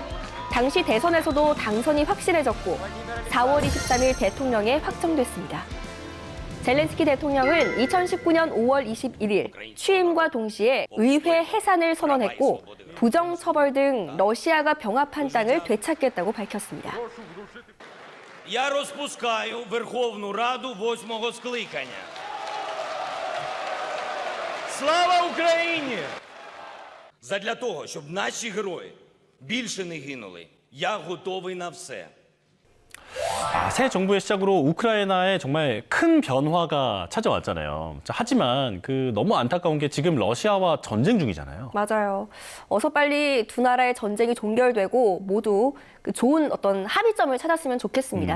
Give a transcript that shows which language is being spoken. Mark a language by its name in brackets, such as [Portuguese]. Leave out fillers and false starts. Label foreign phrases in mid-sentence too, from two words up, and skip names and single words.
[Korean] 당시 대선에서도 당선이 확실해졌고 4월 23일 대통령에 확정됐습니다. 젤렌스키 대통령은 2019년 5월 21일 취임과 동시에 의회 해산을 선언했고 부정처벌 등 러시아가 병합한 땅을 되찾겠다고 밝혔습니다. [Ukrainian] Я розпускаю Верховну Раду 8-го скликання. Слава Україні! Задля того, щоб наші герої більше не гинули, я готовий на все. [Korean] 새 정부의 시작으로 우크라이나에 정말 큰 변화가 찾아왔잖아요. 하지만 너무 안타까운 게 지금 러시아와 전쟁 중이잖아요. 맞아요. 어서 빨리 두 나라의 전쟁이 종결되고 모두 좋은 어떤 합의점을 찾았으면 좋겠습니다.